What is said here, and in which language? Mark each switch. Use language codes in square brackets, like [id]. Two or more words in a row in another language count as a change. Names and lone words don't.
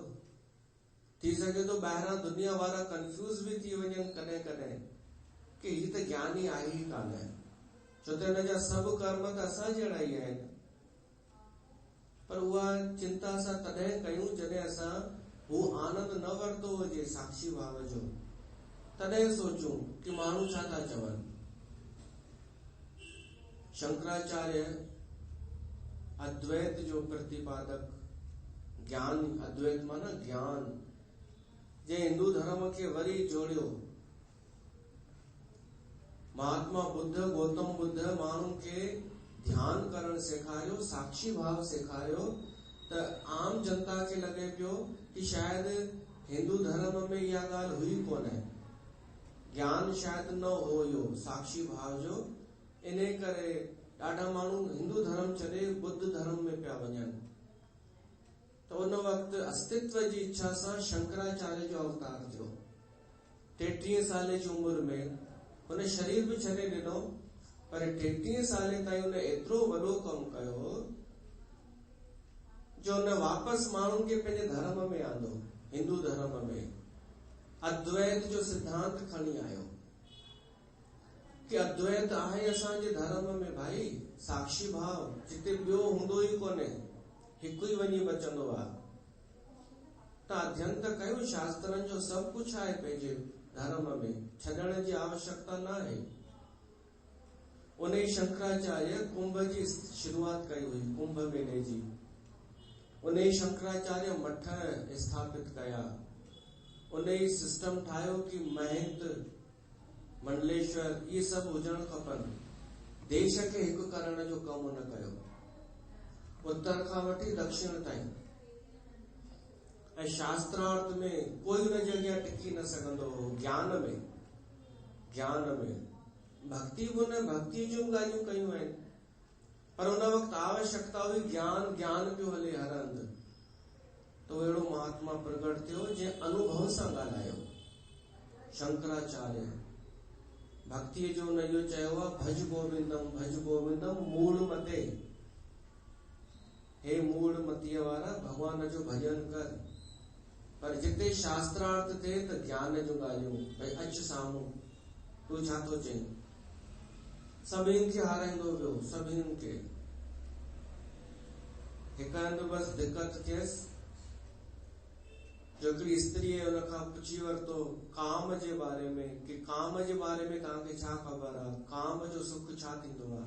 [sd] थी सघे थो ॿाहिरां दुनिया वारा कंफ्यूज भी थी वञनि कॾहिं कॾहिं कि हीअ त ज्ञानी आहे ई कान, छो त हिन जा सभु कर्म त असां जहिड़ा ई आहिनि। पर उहा चिंता असां तॾहिं कयूं जॾहिं असां हू आनंद न वरितो हुजे साक्षी भाव जो। तॾहिं सोचूं कि माण्हू छा था चवनि। शंकराचार्य अद्वैत जो प्रतिपादक, ज्ञान, अद्वैत माना ज्ञान, जे हिंदू धर्म खे वरी जोड़ियो। महात्मा बुद्ध, गौतम बुद्ध माण्हुनि खे ध्यान करण सेखारियो, साक्षी भाव सेखारियो, त आम जनता खे लॻे पियो कि शायद हिंदू धर्म में इहा ॻाल्हि हुई कोन्हे, ज्ञान शायद न हुयो साक्षी भाव जो। इन करे ॾाढा माण्हू हिंदू धर्म छॾे बुद्ध धर्म में पिया वञनि। तो उन वक़्त अस्तित्व जी इच्छा सां शंकराचार्य जो अवतार थियो। 33 साल जी उम्र में हुन शरीर भी छॾे ॾिनो, पर 33 साल ताईं हुन एतिरो वॾो कमु कयो जो हुन वापसि माण्हुनि खे पंहिंजे धर्म में आंदो, हिंदू धर्म में अद्वैत जो सिद्धांत खणी आयो कि अद्वैत आहे असांजे धर्म में भाई, साक्षी भाव जिते ॿियो हूंदो ई कोन्हे, हिकु ई वञी बचंदो आहे। त अध्ययन त कयो, शास्त्रनि जो सभु कुझु आहे पंहिंजे धर्म में, छॾण जी आवश्यकता न आहे। उन ई शंकराचार्य कुंभ जी शुरूआत कई हुई, कुंभ मेले जी। उन ई शंकराचार्य मठ स्थापित कया। उन ई सिस्टम ठाहियो कि महंत, मंडलेश्वर ये सभु हुजण खपनि। देश खे हिकु करण जो कमु न कयो, उत्तर खां वठी दक्षिण ताईं। ऐं शास्त्रार्थ में कोई हुन जॻह टिकी न सघंदो हो। ज्ञान में भक्ति बि हुन भक्ति जूं ॻाल्हियूं कयूं आहिनि, पर हुन वक़्तु आवश्यकता हुई ज्ञान, ज्ञान पियो हले हर हंधि। तो अहिड़ो महात्मा प्रगट थियो जंहिं अनुभव सां ॻाल्हायो। शंकराचार्य भक्ति जो हुन इहो चयो आहे, [sa] भज गोविंदम भज गोविंदम मूल मते। [sd] हे मूल मतीअ वारा, भगवान जो भजन कर। पर जिते शास्त्रार्थ थिए त ज्ञान जूं ॻाल्हियूं, भई अच साम्हूं, तूं छा थो चईं। सभिनि खे हाराईंदो वियो, सभिनि खे। हिकु हंधि बसि दिक़त थियसि, जो हिकिड़ी स्त्रीअ हुन खां पुछी वरितो काम जे बारे में, कि काम जे बारे में तव्हांखे छा ख़बर आहे, काम जो सुख छा थींदो आहे।